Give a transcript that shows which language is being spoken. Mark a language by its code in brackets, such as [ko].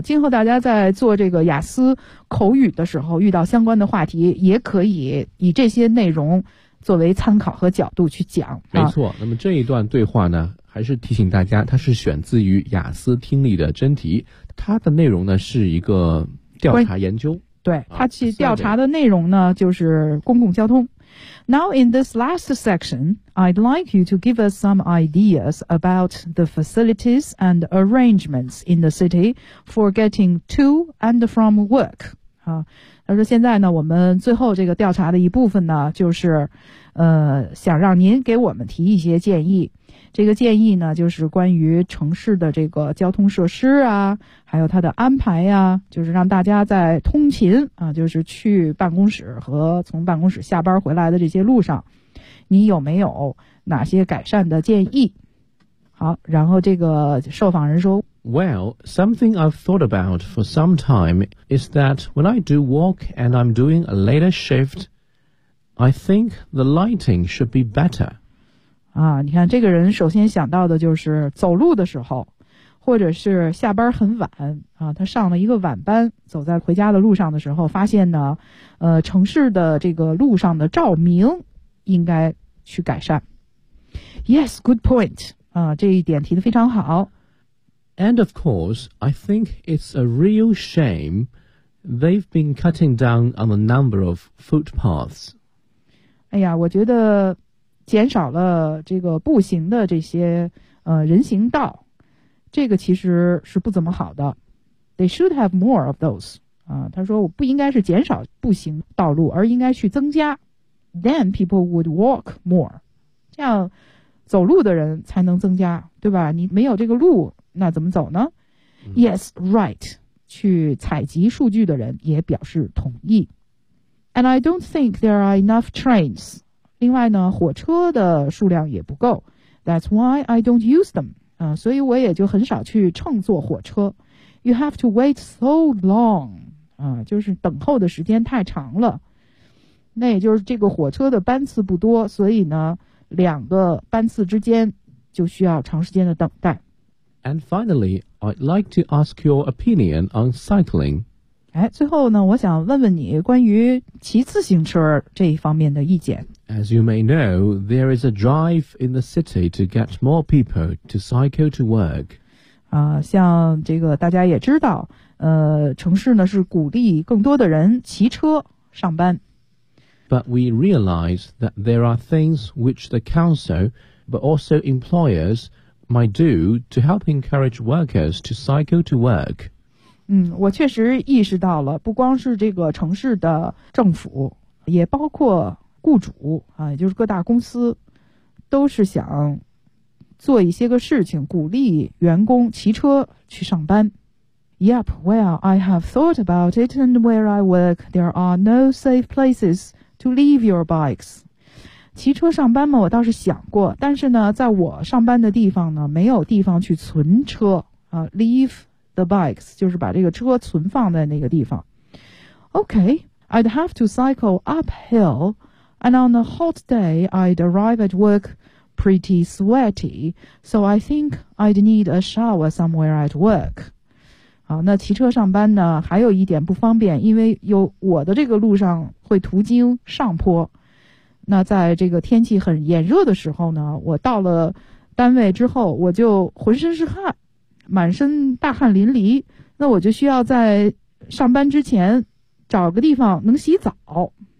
[zh] 今后大家在做这个雅思口语的时候，遇到相关的话题，也可以以这些内容作为参考和角度去讲。没错，那么这一段对话呢，还是提醒大家，它是选自于雅思听力的真题，它的内容呢是一个调查研究。对，它去调查的内容呢，就是公共交通。 [en] Now, in this last section, I'd like you to give us some ideas about the facilities and arrangements in the city for getting to and from work. [zh] 他说现在呢，我们最后这个调查的一部分呢，就是想让您给我们提一些建议。这个建议呢，就是关于城市的这个交通设施啊，还有它的安排啊，就是让大家在通勤啊，就是去办公室和从办公室下班回来的这些路上，你有没有哪些改善的建议？好，然后这个受访人说 [en] Well, something I've thought about for some time is that when I do walk and I'm doing a later shift, I think the lighting should be better. [zh] 啊，你看这个人首先想到的就是走路的时候，或者是下班很晚啊，他上了一个晚班，走在回家的路上的时候，发现呢，城市的这个路上的照明应该去改善。 [en] Yes, good point. [zh] 啊，这一点提得非常好。 [en] And of course, I think it's a real shame they've been cutting down on the number of footpaths. [zh] 哎呀，我觉得减少了这个步行的这些人行道，这个其实是不怎么好的。 [en] They should have more of those. [zh] 啊，他说我不应该是减少步行道路，而应该去增加。 [en] Then people would walk more. [zh] 这样走路的人才能增加，对吧？你没有这个路，那怎么走呢？ [en] Yes, right. [zh] 去采集数据的人也表示同意。 [en] And I don't think there are enough trains. [zh] 另外呢，火车的数量也不够。 [en] That's why I don't use them. [zh] 所以我也就很少去乘坐火车。 [en] You have to wait so long. [zh] 就是等候的时间太长了。那也就是这个火车的班次不多，所以呢，两个班次之间就需要长时间的等待。 [en] And finally, I'd like to ask your opinion on cycling. [zh] 哎，最后呢，我想问问你关于骑自行车这一方面的意见。 [en] As you may know, there is a drive in the city to get more people to cycle to work. [zh] 像这个大家也知道，城市呢是鼓励更多的人骑车上班。 [en] But we realize that there are things which the council, but also employers,might do to help encourage workers to cycle to work. [zh] 我确实意识到了，不光是这个城市的政府，也包括雇主啊，也就是各大公司，都是想做一些个事情，鼓励员工骑车去上班。 [en] Yep, well, I have thought about it, and where I work, there are no safe places to leave your bikes. [zh] 骑车上班嘛，我倒是想过，但是呢，在我上班的地方呢，没有地方去存车啊。 [en] Leave the bikes [zh] 就是把这个车存放在那个地方。 [en] Okay, I'd have to cycle uphill, and on a hot day, I'd arrive at work pretty sweaty. So I think I'd need a shower somewhere at work. [zh] 好，那骑车上班呢，还有一点不方便，因为有我的这个路上会途经上坡。那在这个天气很炎热的时候呢，我到了单位之后，我就浑身是汗，满身大汗淋漓，那我就需要在上班之前找个地方能洗澡。